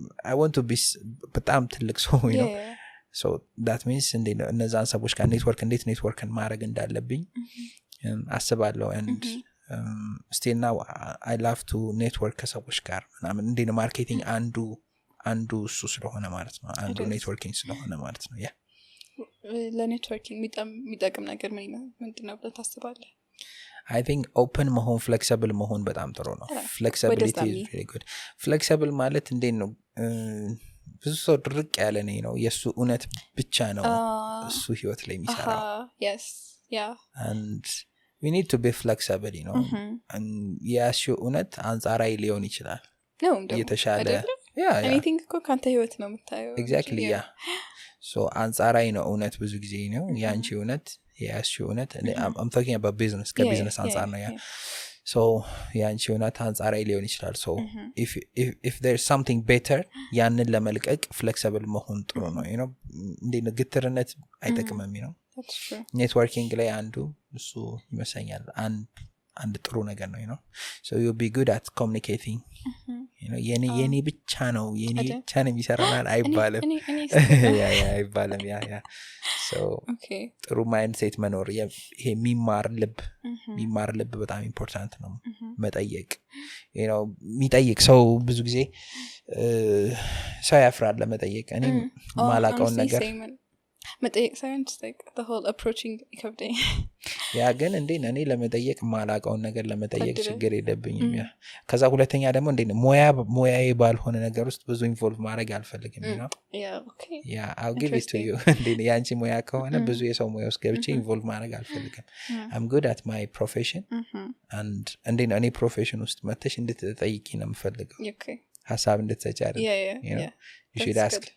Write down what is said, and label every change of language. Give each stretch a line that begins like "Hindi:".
English: I want to be
Amharic: በጣም ትልቅ ሰው
English: you know so that means
Amharic: እነዛን ሰዎች ጋር ኔትወርክን ማድረግ እንዳለብኝ አስባለሁ
English: and still now I love to network
Amharic: ከሰዎች ጋር ምናምን ማርኬቲንግ አንዱ እሱ ስለሆነ ማለት ነው አንዱ ኔትወርኪንግ ስለሆነ ማለት ነው ለኔትወርኪንግ የሚጠቅም ነገር ምንድን ነው ብለህ ታስባለህ?
English: I think open
Amharic: መሆን
English: flexible
Amharic: መሆን በጣም ጥሩ ነው።
English: flexibility is really good.
Amharic: flexible ማለት እንዴት ነው? ብዙ ሰው ድርቅ ያለ ነው የሱ እውነት ብቻ ነው እሱ ህይወት ላይ የሚሰራው።
English: yes yeah and we need to be flexible, you know.
Amharic: and የሱ እውነት አንጻራዊ ሊሆን ይችላል ነው የተሻለ anything እኮ ካንተ ህይወት ነው የምታየው።
English: exactly yeah so
Amharic: አንጻራዊ ነው እውነት ብዙ ጊዜ ነው ያንቺ እውነት የሱ እውነት
English: I'm talking about business
Amharic: ከቢዝነስ አንጻር ነው ያ so ያንቺ እውነት አንጻራዊ ሊሆን ይችላል so
English: if there's something better
Amharic: ያንን ለመልቀቅ flexible መሆን ጥሩ ነው
English: you know
Amharic: እንዴ ግትርነት አይጠቅምም you know ኔትወርኪንግ ላይ አንዱ እሱ ይመስለኛል አንድ ጥሩ ነገር ነው
English: you know so you'll be good at communicating you know
Amharic: የኔ ብቻ ነው የኔ ብቻ ነው የሚሰራናል አይባልም ያ አይባልም ያ so ጥሩ ማይንድሴት መኖር ይሄ የሚማር ልብ በጣም ኢምፖርታንት ነው መጠየቅ you know የሚጠይቅ ሰው ብዙ ጊዜ ሰው ያፍራል ለመጠየቅ እኔ ማላቀውን ነገር መጠየቅ ሳይሆን
English: just like the whole approaching
Amharic: ይከብደኝ ያ ግን እንዴ እኔ ለመጠየቅ ማላቀውን ነገር ለመጠየቅ ችግር የለብኝም ያ ከዛ ሁለተኛ ደግሞ እንዴ ሞያዬ ባልሆነ ነገር ውስጥ ብዙ ኢንቮልቭ ማድረግ አልፈልግም ነው ያ
English: I'll give it to you
Amharic: እንዴ ያንቺ ሞያ ከሆነ ብዙ የሰው ሞያ ውስጥ ገብቼ ኢንቮልቭ ማድረግ አልፈልግም
English: I'm good at my profession and
Amharic: እንዴ እኔ ፕሮፌሽን ውስጥ መተሽ እንድትጠይቂ ነው የምፈልገው ሀሳብ እንድትሰጪ አይደል
English: you know you should ask good.